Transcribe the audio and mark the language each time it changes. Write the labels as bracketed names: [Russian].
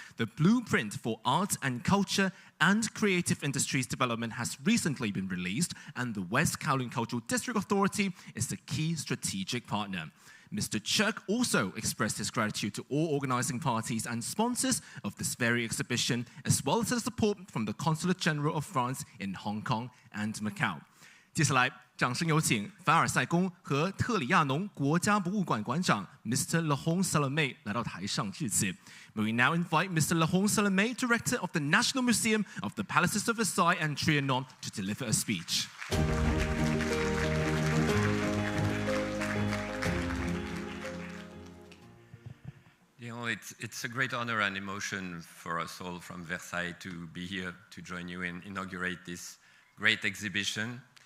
[English] The blueprint for arts and culture and creative industries development has recently been released, and the West Kowloon Cultural District Authority is the key strategic partner. Mr. Chuk also expressed his gratitude to all organizing parties and sponsors of this very exhibition, as well as the support from the Consulate General of France in Hong Kong and Macau. [Chinese] 接下来，掌声有请凡尔赛宫和特里亚农国家博物馆馆长 Mr. Laurent Salomé 来到台上致辞。 [English] May we now invite Mr. Laurent Salomé, Director of the National Museum of the Palaces of Versailles and Trianon, to deliver a speech. You know, it's a great honor and emotion for us all from Versailles to be here to join you and inaugurate this great exhibition.